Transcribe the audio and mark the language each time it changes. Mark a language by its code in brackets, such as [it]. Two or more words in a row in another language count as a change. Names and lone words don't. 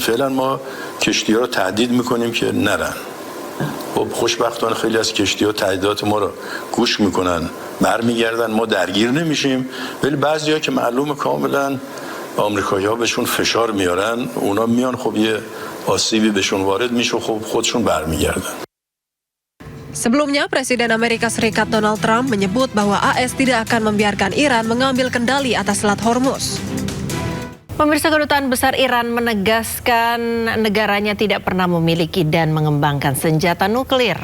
[fa] فعلا ما کشتی‌ها رو تهدید میکنیم که نرن. خب خوشبختانه خیلی از کشتی‌ها تهدیدات ما رو گوش میکنن، برمیگردن، ما درگیر نمیشیم. ولی بعضیا که معلومه کاملا آمریکایی‌ها بهشون فشار میارن، اونا میان خب یه آسیبی بهشون وارد میشه، خب خودشون برمیگردن. [id] Sebelumnya, Presiden Amerika Serikat Donald Trump menyebut bahwa AS tidak akan membiarkan Iran mengambil kendali atas Selat Hormuz. Pemirsa, Kedutaan Besar Iran menegaskan negaranya tidak pernah memiliki dan mengembangkan senjata nuklir.